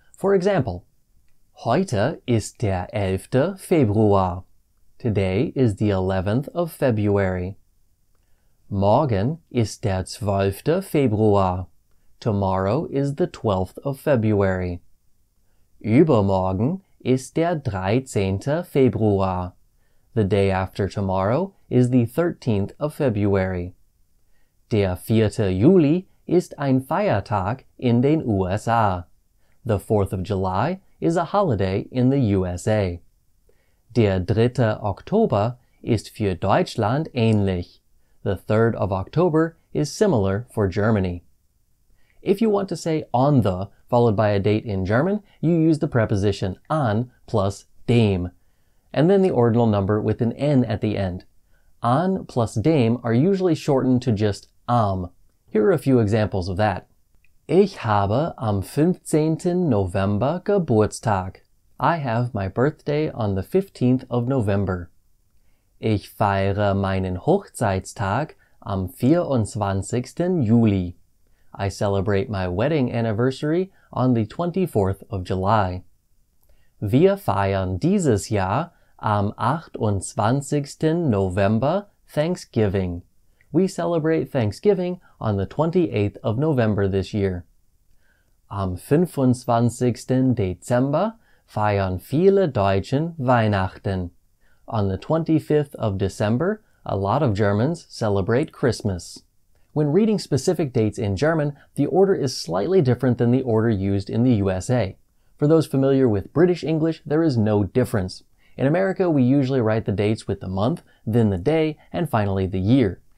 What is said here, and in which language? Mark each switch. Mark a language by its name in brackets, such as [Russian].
[English] For example, [German] Heute ist der 11. Februar. [English] Today is the 11th of February. [German] Morgen ist der 12. Februar. [English] Tomorrow is the 12th of February. [German] Übermorgen ist der 13. Februar. [English] The day after tomorrow is the 13th of February. [German] Der 4. Juli ist ein Feiertag in den USA. [English] The 4th of July is a holiday in the USA. [German] Der 3. Oktober ist für Deutschland ähnlich. [English] The 3rd of October is similar for Germany. If you want to say on the followed by a date in German, you use the preposition an plus dem, and then the ordinal number with an n at the end. An plus dem are usually shortened to just am. Here are a few examples of that. [German] Ich habe am 15. November Geburtstag. [English] I have my birthday on the 15th of November. [German] Ich feiere meinen Hochzeitstag am 24. Juli. [English] I celebrate my wedding anniversary on the 24th of July. [German] Wir feiern dieses Jahr am 28. November [English] Thanksgiving. We celebrate Thanksgiving on the 28th of November this year. [German] Am 25. Dezember feiern viele Deutschen Weihnachten. [English] On the 25th of December, a lot of Germans celebrate Christmas. When reading specific dates in German, the order is slightly different than the order used in the USA. For those familiar with British English, there is no difference. In America, we usually write the dates with the month, then the day, and finally the year.